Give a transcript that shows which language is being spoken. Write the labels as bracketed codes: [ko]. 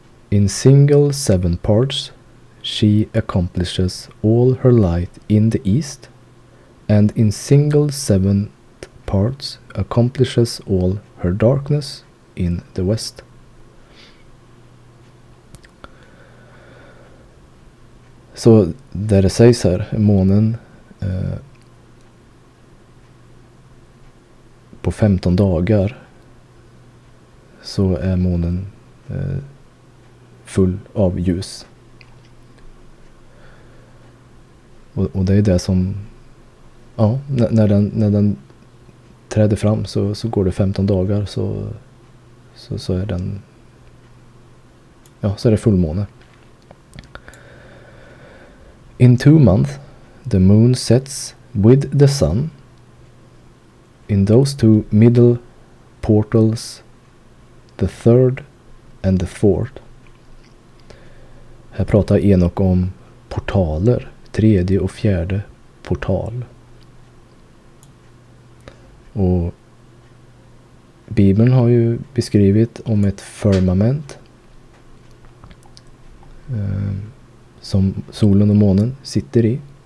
[en] In single 7 parts she accomplishes all her light in the east, and in single 7 parts accomplishes all her darkness in the west. [sv] Så där det sägs här, månen på 15 dagar så är månen full av ljus. Och det är det som, ja, när den träder fram så går det 15 dagar så är den, ja, så är det fullmåne. [en] In 2 months the moon sets with the sun in those 2 middle portals, the 3rd and the 4th. [sv] Här pratar Enok om portaler, 3:e och 4:e portal. Och Bibeln har ju beskrivit om ett firmament som solen och månen sitter i.